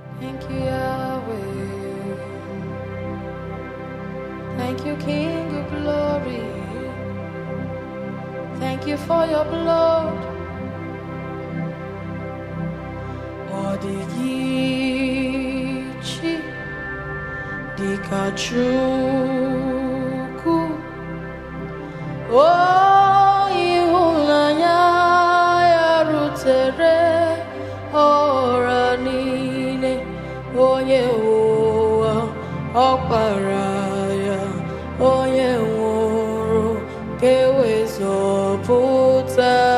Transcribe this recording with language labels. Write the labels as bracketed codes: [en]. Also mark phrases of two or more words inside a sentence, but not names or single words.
[en] Thank you, Yahweh. Thank you, King of Glory. Thank you for your blood. [ig] Ọ dịghị chi dịka Chukwu. O, ịhụnanya ya rutere ọra niile, onye nwe ụwa, ọkpara ya, onye nwụrụ ka e wee zọpụta.